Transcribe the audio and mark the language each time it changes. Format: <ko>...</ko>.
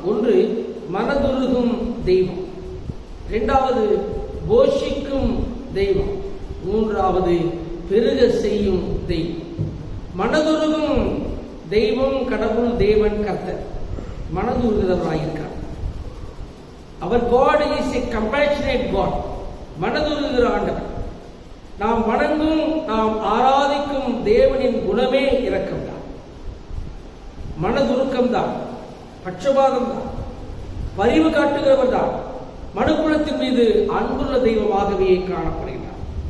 <ta>1, மனதுருகும் தெய்வம். 2வது, போஷிக்கும் தெய்வம். 3வது, பெருக செய்யும் தெய்வம். மனதுருகும் தெய்வம், கடவுள், தேவன், கர்த்தர் மனதுருகிறவராயிருக்கிறார். அவர்</ta> <en>God is a compassionate God.</en> <ta>மனதுருகிற ஆண்டவர். நாம் வணங்கும், நாம் ஆராதிக்கும் தேவனின் குணமே இரக்கம்தான், மனதுருக்கம்தான், பட்சபாதம் தான், பரிவு காட்டுகிறவர் தான். மனுக்குலத்தின் மீது அன்புள்ள தெய்வமாகவே காணப்படுகிறார்.</ta>